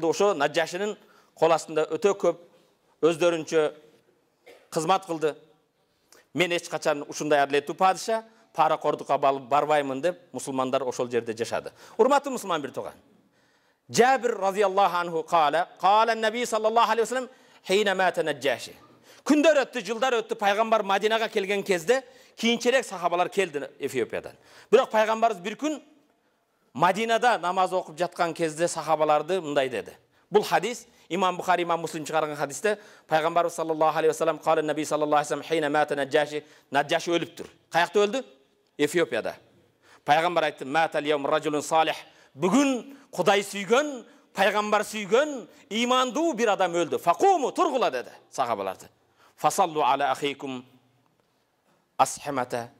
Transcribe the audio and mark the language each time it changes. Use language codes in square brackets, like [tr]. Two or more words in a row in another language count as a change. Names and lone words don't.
[ky] Ошо Наджашинин кол астында өтө көп өздөрүнчө кызмат кылды. Мен эч качан ушундай адилеттүү падыша паракордукка барбаймын деп мусулмандар ошол жерде жашады. Урматтуу мусулман бир тууган. [ar] جابر رضي الله عنه قال النبي صلى الله عليه وسلم حين مات النجاشي. [ky] Күндөр өттү, жылдар өттү, пайгамбар Мадинага келген кезде кийинчерээк сахабалар келди Эфиопиядан. Бирок пайгамбарыбыз бир күн Мадинада намаз окуп жаткан кезде сахабаларды мындай деди. Бул хадис имам Бухари, имам Муслим чыгарган хадисте пайгамбарыбыз [ar] صلى الله عليه وسلم قال النبي صلى الله عليه وسلم حين مات النجاشي. [ky] Наджаши өлүптүр. Каякта өлдү? Эфиопияда. Пайгамбар айтты: [ar] "مات اليوم رجل صالح." [ky] Бүгүн Кудай сүйгөн, пайгамбар сүйгөн, имандуу бир адам өлдү. [ar] فقوموا [ky] тургула деди сахабаларды. [ar] فصلوا على أخيكم أصحمة.